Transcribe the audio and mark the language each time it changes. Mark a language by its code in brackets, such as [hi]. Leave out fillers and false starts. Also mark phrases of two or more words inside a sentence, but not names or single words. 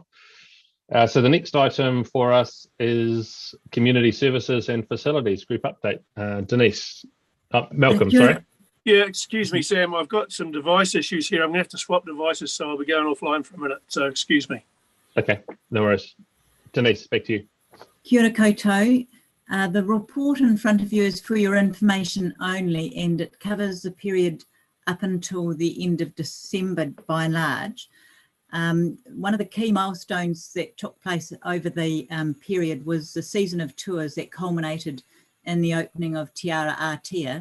[en] So the next item for us is Community Services and Facilities Group Update. Denise, Malcolm, sorry. Yeah, excuse me, Sam. I've got some device issues here. I'm going to have to swap devices, so I'll be going offline for a minute. So excuse me. Okay, no worries. Denise, back to you. [mi] Kia ora koutou. [en] The report in front of you is for your information only, and it covers the period up until the end of December by and large. One of the key milestones that took place over the period was the season of tours that culminated in the opening of Te Ara Aotea.